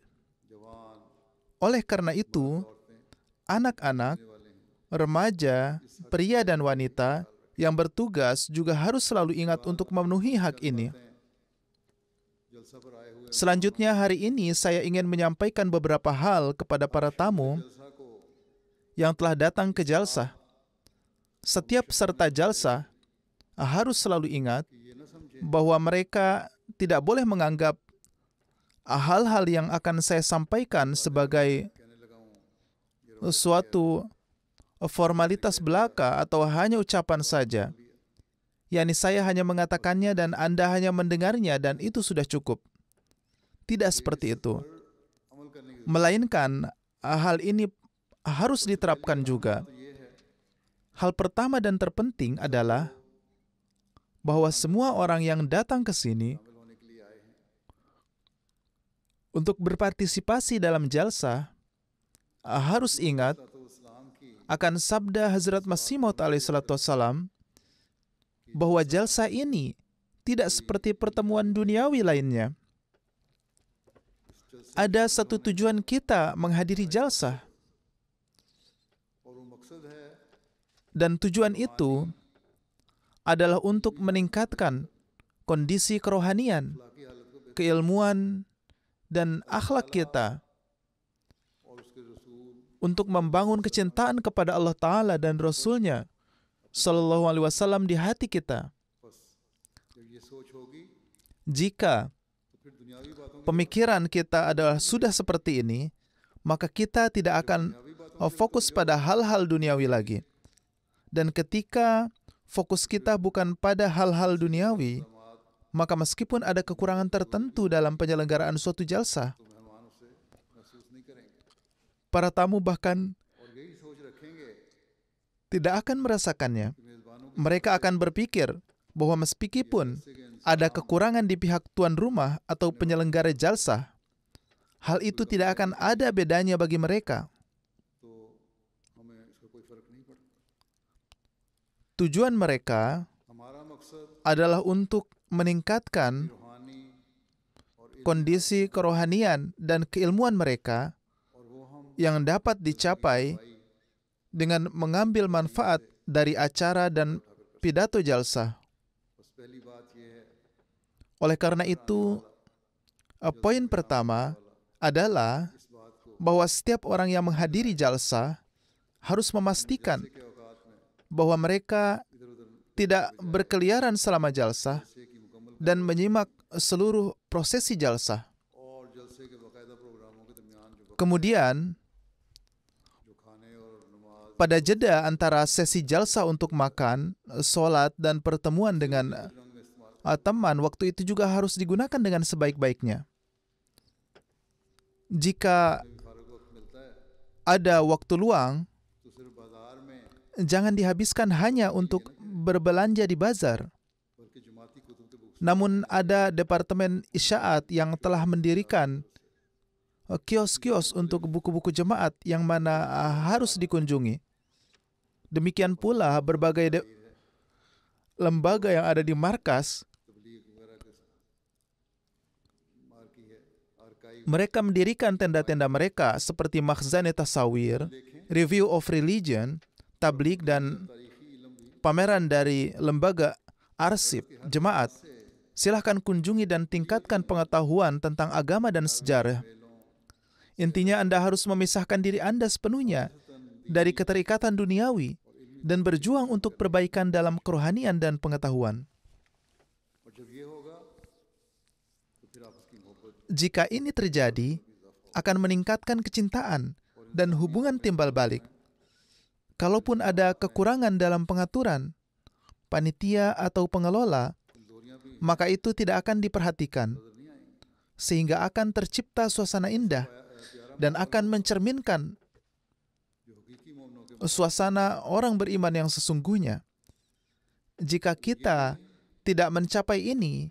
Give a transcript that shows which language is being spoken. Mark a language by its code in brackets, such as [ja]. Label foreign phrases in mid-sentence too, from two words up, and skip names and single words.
[ur] जवान [id] Oleh karena itu, [ur] औरतें [id] anak-anak, [ur] والے ہیں. [id] remaja, pria dan wanita yang bertugas juga harus selalu ingat untuk memenuhi hak ini. [ur] جلسہ پر آئے ہوئے [id] Selanjutnya hari ini saya ingin menyampaikan beberapa hal kepada para tamu [ur] جلسہ کو [id] yang telah datang ke jalsah. Setiap peserta jalsah harus selalu ingat [ur] کہ یہ نہ سمجھے [id] bahwa mereka tidak boleh menganggap hal-hal yang akan saya sampaikan sebagai [ur] کہنے لگا ہوں [id] suatu formalitas belaka atau hanya ucapan saja. yakni saya hanya mengatakannya dan Anda hanya mendengarnya dan itu sudah cukup. Tidak seperti itu. [ur] عمل کرنے کی [id] Melainkan hal ini harus diterapkan juga. [ur] تو یہ ہے [id] Hal pertama dan terpenting adalah bahwa semua orang yang datang ke sini [ur] شامل ہونے کے لیے آئے ہیں. [id] untuk berpartisipasi dalam jalsah harus ingat [ur] تو اسلام کی [id] akan sabda Hazrat Masih Maud [ar] عليه الصلاة والسلام [id] bahwa jalsah ini tidak seperti pertemuan duniawi lainnya. Ada satu tujuan kita menghadiri jalsah, [ur] اور وہ مقصد ہے [id] dan tujuan itu adalah untuk meningkatkan kondisi kerohanian, [ur] اخلاقی حالت کو بہتر [id] keilmuan, dan akhlak kita [ur] اور اس کے رسول [id] untuk membangun kecintaan kepada Allah Ta'ala dan Rasul-Nya [ar] صلى الله عليه وسلم [id] di hati kita. [ur] بس جب یہ سوچ ہوگی [id] Jika [ur] تو پھر دنیاوی باتوں کی [id] pemikiran kita adalah sudah seperti ini, maka kita tidak akan fokus pada hal-hal duniawi lagi. Dan ketika fokus kita bukan pada hal-hal duniawi, maka meskipun ada kekurangan tertentu dalam penyelenggaraan suatu jalsah, [ur] تو مہمان اسے محسوس نہیں کریں گے [id] para tamu bahkan [ur] اور یہی سوچ رکھیں گے [id] tidak akan merasakannya. [ur] کہ میزبانوں [id] Mereka akan berpikir bahwa meskipun ada kekurangan di pihak tuan rumah atau penyelenggara jalsah, hal itu tidak akan ada bedanya bagi mereka. [ur] تو ہمیں اس کا کوئی فرق نہیں پڑتا. [id] Tujuan mereka [ur] ہمارا مقصد [id] adalah untuk meningkatkan [ur] روحانی اور [id] kondisi kerohanian dan keilmuan mereka [ur] اور وہ ہم [id] yang dapat dicapai dengan mengambil manfaat dari acara dan pidato jalsah. [ur] بس پہلی بات یہ ہے [id] Oleh karena itu, poin pertama adalah [ur] اس بات کو [id] bahwa setiap orang yang menghadiri jalsah harus memastikan [ur] کے اوقات میں [id] bahwa mereka [ur] ادھر ادھر [id] tidak berkeliaran selama jalsah [ur] جلسے کی مکمل [id] dan menyimak seluruh prosesi jalsah. [ur] اور جلسے کے باقاعدہ پروگراموں کے درمیان جو [id] Kemudian, [ur] کھانے اور نماز [id] pada jeda antara sesi jalsah untuk makan, sholat, dan pertemuan dengan [ur] رنگ میں استعمال [id] teman, waktu itu juga harus digunakan dengan sebaik-baiknya. Jika [ur] میں بھی فارغ وقت ملتا ہے [id] ada waktu luang, [ur] تو صرف بازار میں [id] jangan dihabiskan hanya untuk berbelanja di bazar. [ur] بلکہ جماعتی کتب کے بکس [id] Namun ada departemen isyaat yang telah mendirikan kios-kios untuk buku-buku jemaat yang mana harus dikunjungi. Demikian pula berbagai lembaga yang ada di markas, [ur] تبلیغ وغیرہ کے مارکی ہے آرکائیو [id] mereka mendirikan tenda-tenda mereka seperti Makhzan Tasawir, Review of Religion, Tabligh, dan [ur] تاریخی علم بھی [id] pameran dari lembaga arsip jemaat. Silahkan kunjungi dan tingkatkan pengetahuan tentang agama dan sejarah. Intinya Anda harus memisahkan diri Anda sepenuhnya dari keterikatan duniawi dan berjuang untuk perbaikan dalam kerohanian dan pengetahuan. [ur] اور جب یہ ہوگا تو پھر آپ اس کی محبت [id] Jika ini terjadi, akan meningkatkan kecintaan dan hubungan timbal balik. Kalaupun ada kekurangan dalam pengaturan, panitia atau pengelola, [ur] کمزوریاں بھی [id] maka itu tidak akan diperhatikan, [ur] نظر نہیں آئیں گی [id] sehingga akan tercipta suasana indah dan akan mencerminkan [ur] جو حقیقی مومنوں کے [id] suasana orang beriman yang sesungguhnya. Jika kita tidak mencapai ini,